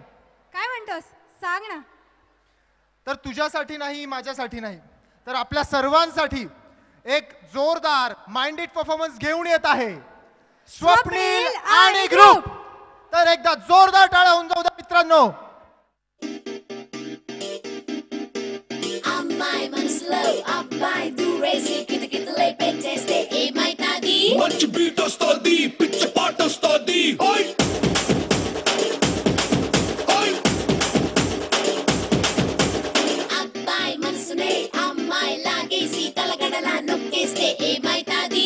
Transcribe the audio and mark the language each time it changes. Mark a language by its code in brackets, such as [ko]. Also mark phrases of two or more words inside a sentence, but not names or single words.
[mr] काय म्हणतोस, सांग ना. तर तुझ्यासाठी नाही, माझ्यासाठी नाही, तर आपल्या सर्वांसाठी एक जोरदार [en] minded performance [mr] घेऊन येत आहे स्वप्नील आणि ग्रुप. तर एकदा जोरदार टाळ्या होऊन जाऊ द्या मित्रांनो. [te] మంచి బీట్ వస్తుంది, పిచ్చ పాట వస్తుంది. అబ్బాయి మనసునే అమ్మాయి లాగేసి తలగడలా నొక్కేస్తే ఏమైతాది?